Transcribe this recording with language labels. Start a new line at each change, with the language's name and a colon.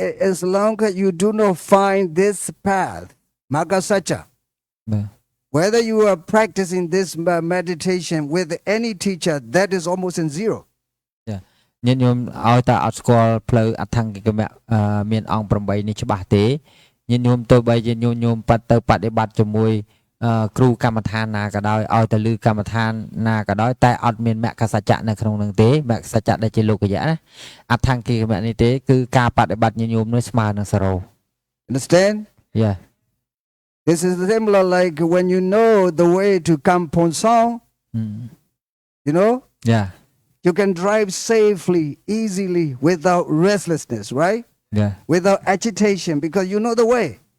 English: As long as you do not find this path, Magasacha, whether you are practicing this meditation with any teacher, that is almost in zero.
Khmer: ញាតិញោមឲ្យតែអត់ស្គាល់ផ្លូវអថង្គិកមៈមានអង្គ8នេះច្បាស់ទេញាតិញោមទៅបីញាតិញោមបាត់ទៅបដិបត្តិជាមួយគ្រូកម្មដ្ឋានណាក៏ដោយឲ្យទៅលឺកម្មដ្ឋានណាក៏ដោយតែអត់មានមគ្គសច្ចៈនៅក្នុងនឹងទេមគ្គសច្ចៈដែលជាលោកយៈណាអថង្គិកមៈនេះទេគឺការបដិបត្តិញាតិញោមនោះស្មើនឹង0
English: Understand? Yeah. This is similar like when you know the way to Kampong Song, you know? Yeah. You can drive safely, easily, without restlessness, right? Yeah. Without agitation, because you know the way.